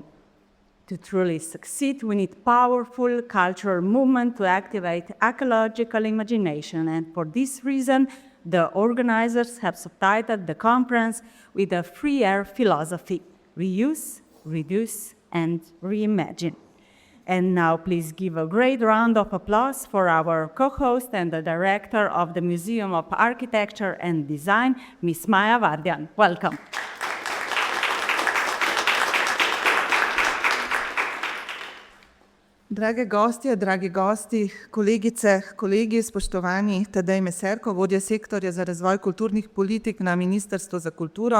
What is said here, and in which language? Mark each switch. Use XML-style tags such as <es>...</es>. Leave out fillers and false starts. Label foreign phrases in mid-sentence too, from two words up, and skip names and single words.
<en>To truly succeed, we need powerful cultural movement to activate ecological imagination, and for this reason, the organizers have subtitled the conference with a free air philosophy: reuse, reduce, and reimagine. And now please give a great round of applause for our co-host and the director of the Museum of Architecture and Design, Ms. Maja Vardjan. Welcome.</en> <sl>Drage gostje, dragi gosti, kolegice, kolegi, spoštovani Tadej Meserko, vodja sektorja za razvoj kulturnih politik na Ministrstvu za kulturo.</sl>